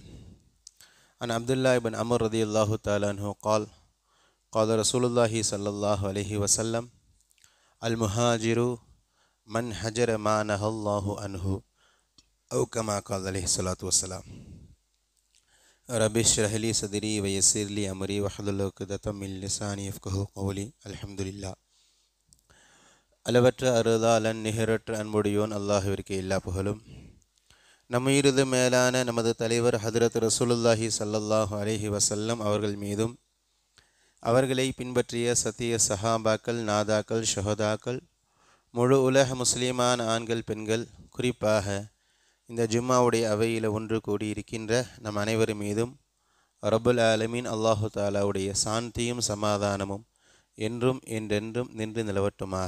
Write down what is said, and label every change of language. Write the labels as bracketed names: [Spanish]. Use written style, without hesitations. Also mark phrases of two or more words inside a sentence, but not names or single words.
[Arabic] عن عبد الله بن عمرو رضي الله تعالى عنه قال قال رسول الله صلى الله عليه وسلم المهاجر من هجر ما نهى الله عنه أو كما قال عليه الصلاة والسلام. ربي اشرح لي صدري ويسر لي أمري واحلل عقدة من لساني يفقهوا قولي. [Tamil] அல்ஹம்துலில்லாஹ். அளவற்ற அருளாளன் நிகரற்ற அன்புடையோன் அல்லாஹ்விற்கு எல்லா புகழும். நம்முயிரது மேலான நமது தலைவர் ஹதரத் [Arabic] رسول الله صلى الله عليه وسلم [Tamil] அவர்கள் மீதும் அவர்களை பின்பற்றிய சத்திய சஹாபாக்கள், நாதாக்கள், ஷஹதாக்கள், முழு உலக முஸ்லீமான ஆண்கள், பெண்கள், குறிப்பாக இந்த ஜும்மாவுடைய அவையில் ஒன்று கூடியிருக்கின்ற நம் அனைவர் மீதும் [Arabic] رب العالمين الله [Tamil] தாலாவுடைய சாந்தியும் சமாதானமும் என்றும் என்றென்றும் நின்று நிலவட்டுமாக.